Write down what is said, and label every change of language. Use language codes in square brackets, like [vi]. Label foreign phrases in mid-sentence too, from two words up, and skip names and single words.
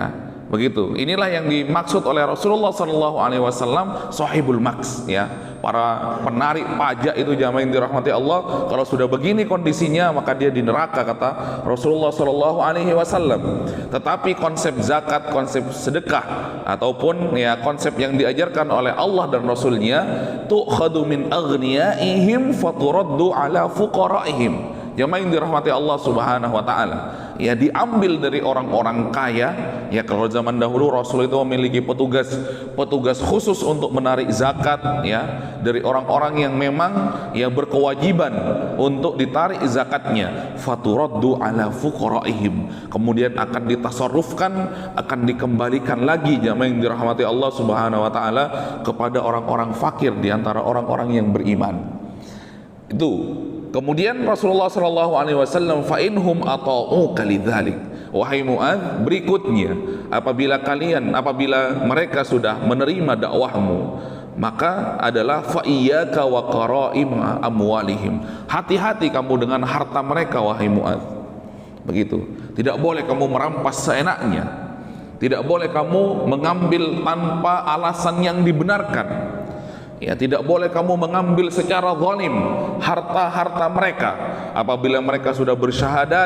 [id] Begitu. Inilah yang dimaksud oleh Rasulullah [ar] صلى الله عليه وسلم صاحب المكس [id] ya. Para penarik pajak itu jamaah yang dirahmati Allah, kalau sudah begini kondisinya maka dia di neraka, kata Rasulullah [ar] صلى الله عليه وسلم. [id] Tetapi konsep zakat, konsep sedekah ataupun ya konsep yang diajarkan oleh Allah dan Rasulnya, [ar] تؤخذ من أغنيائهم فترد على فقرائهم. [id] Jamaah yang dirahmati Allah [ar] سبحانه وتعالى, [id] ya diambil dari orang-orang kaya. Ya, kalau zaman dahulu Rasul itu memiliki petugas khusus untuk menarik zakat ya dari orang-orang yang memang ya berkewajiban untuk ditarik zakatnya. [ar] فترد على فقرائهم, [id] kemudian akan ditasarrufkan, akan dikembalikan lagi, jamaah yang dirahmati Allah [ar] سبحانه وتعالى, [id] kepada orang-orang fakir di antara orang-orang yang beriman. Itu. Kemudian Rasulullah [ar] صلى الله عليه وسلم, فإن هم أطاعوك لذلك, [id] wahai Mu'adz, berikutnya apabila mereka sudah menerima dakwahmu, maka adalah [ar] فإياك وكرائم أموالهم, [id] hati-hati kamu dengan harta mereka wahai Mu'adz. Begitu. Tidak boleh kamu merampas seenaknya, tidak boleh kamu mengambil tanpa alasan yang dibenarkan. Ya, tidak boleh kamu mengambil secara zalim harta-harta mereka apabila mereka sudah bersyahadat.